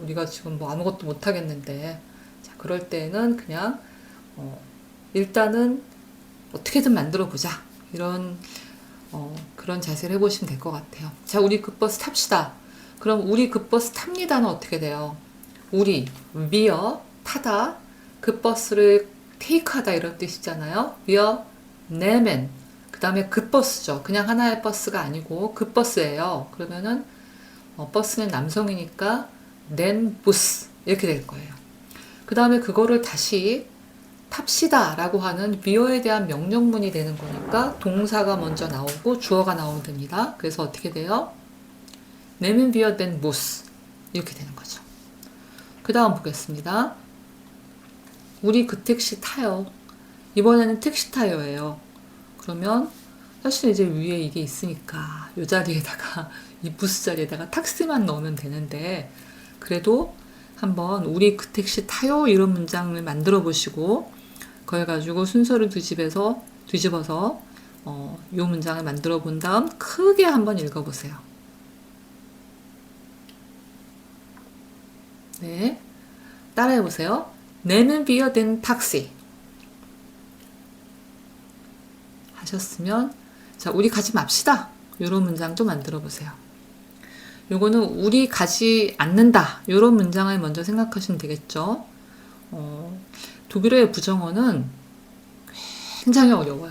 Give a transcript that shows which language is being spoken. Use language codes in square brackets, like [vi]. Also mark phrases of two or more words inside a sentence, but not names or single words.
[ko] 우리가 지금 뭐 아무것도 못 하겠는데. 자, 그럴 때는 그냥 일단은 어떻게든 만들어 보자. 이런 그런 자세를 해보시면 될 것 같아요. 자, 우리 그 버스 탑시다. 그럼 우리 그 버스 탑니다는 어떻게 돼요? 우리, wir, 타다, 그 버스를 테이크하다 이런 뜻이잖아요. [de] wir nehmen. [ko] 그 다음에 그 버스죠. 그냥 하나의 버스가 아니고 그 버스예요. 그러면은 버스는 남성이니까 [de] den Bus [ko] 이렇게 될 거예요. 그 다음에 그거를 다시 탑시다 라고 하는 wir에 대한 명령문이 되는 거니까 동사가 먼저 나오고 주어가 나오면 됩니다. 그래서 어떻게 돼요? [de] nehmen wir den Bus [ko] 이렇게 되는 거죠. 그 다음 보겠습니다. 우리 그 택시 타요. 이번에는 택시 타요예요. 그러면 사실 이제 위에 이게 있으니까 이 자리에다가 이 부스 자리에다가 탁스만 넣으면 되는데 그래도 한번 우리 그 택시 타요 이런 문장을 만들어 보시고 그걸 가지고 순서를 뒤집어서 이 문장을 만들어 본 다음 크게 한번 읽어 보세요. 네, 따라해 보세요. [de] Nehmen wir den Taxi. [ko] 하셨으면 자, 우리 가지 맙시다. 이런 문장도 만들어 보세요. 요거는 우리 가지 않는다. 이런 문장을 먼저 생각하시면 되겠죠. 독일어의 부정어는 굉장히 어려워요.